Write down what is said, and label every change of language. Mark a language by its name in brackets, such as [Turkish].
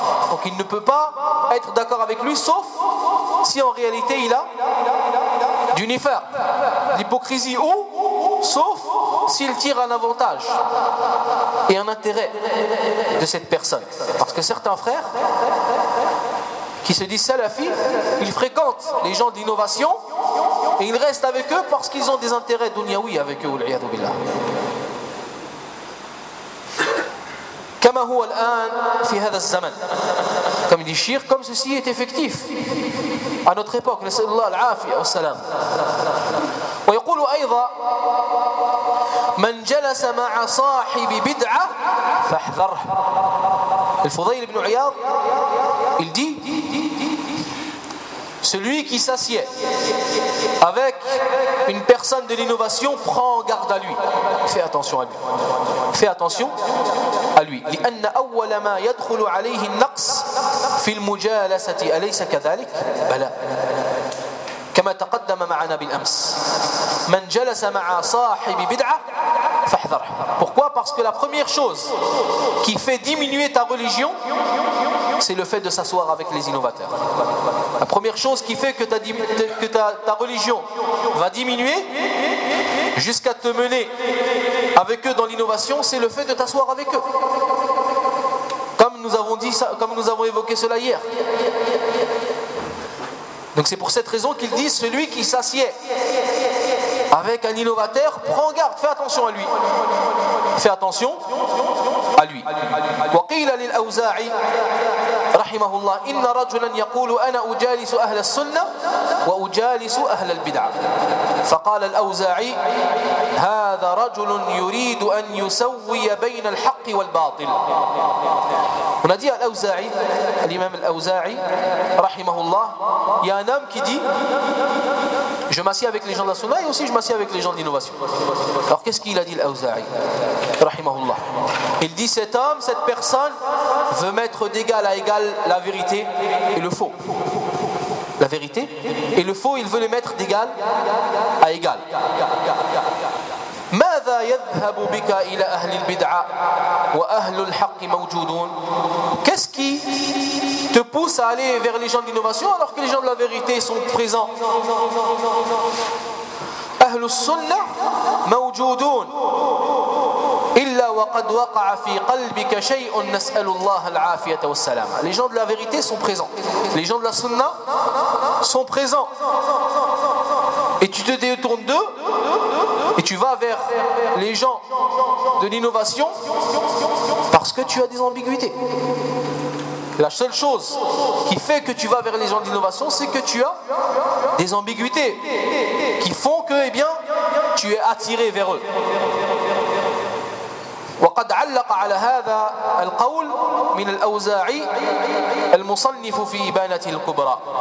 [French] Donc il ne peut pas être d'accord avec lui sauf si en réalité il a du nifaq, l'hypocrisie ou sauf s'il tire un avantage et un intérêt de cette personne. Parce que certains frères qui se disent salafi, ils fréquentent les gens d'innovation et ils restent avec eux parce qu'ils ont des intérêts dunyawi avec eux, [Arabic] wal'iyadu billah. كما هو الآن في هذا الزمن كما يقول الشيخ كما [French] ceci est effectif à notre époque [Arabic] نسأل الله العافية والسلام. ويقول أيضا من جلس مع صاحب بدعة فاحذره. [French] الفضيل بن عياض il dit celui qui s'assied avec une personne de l'innovation prend garde à lui. Fais attention à lui. Fais attention à lui. [Arabic] لأن أول ما يدخل عليه النقص في المجالسة أليس كذلك؟ بلى. كما تقدم معنا بالأمس. من جلس مع صاحب بدعة فاحذر. [French] Pourquoi? Parce que la première chose qui fait diminuer ta religion, c'est le fait de s'asseoir avec les innovateurs. La première chose qui fait que ta religion va diminuer jusqu'à te mener avec eux dans l'innovation, c'est le fait de t'asseoir avec eux. Comme nous avons dit dit ça, comme nous avons évoqué cela hier. Donc c'est pour cette raison qu'ils disent celui qui s'assied avec un innovateur, prends garde, fais attention à lui. Fais attention à lui. [Arabic] وقيل للأوزاعي رحمه الله إن رجلا يقول أنا أجالس أهل السنة وأجالس أهل البدعة فقال الأوزاعي هذا رجل يريد أن يسوي بين الحق والباطل. [French] On a dit à l'Auza'i, à l'imam l'Auza'i, rahimahullah, il y a un homme qui dit, je m'assieds avec les gens de la sunna et aussi je m'assieds avec les gens de l'innovation. Alors qu'est-ce qu'il a dit l'Auza'i, rahimahullah? Il dit, cet homme, cette personne, veut mettre d'égal à égal la vérité et le faux. La vérité et le faux, il veut les mettre d'égal à égal. [Arabic] ماذا يذهب بك إلى أهل البدعة وأهل الحق موجودون؟ [French] Qu'est-ce qui te pousse à aller vers les gens de l'innovation alors que les gens de la vérité sont présents? [Arabic] أهل السنة موجودون إلا وقد وقع في قلبك شيء نسأل الله العافية والسلامة. [French] Les gens de la vérité sont présents. Les gens de la sunna sont présents. Et tu te détournes d'eux? Et tu vas vers les gens de l'innovation parce que tu as des ambiguïtés. La seule chose qui fait que tu vas vers les gens de l'innovation, c'est que tu as des ambiguïtés qui font que, eh bien, tu es attiré vers eux. [Arabic] وقد علق على هذا القول من الأوزاعي المصنف في إبانة الكبرى.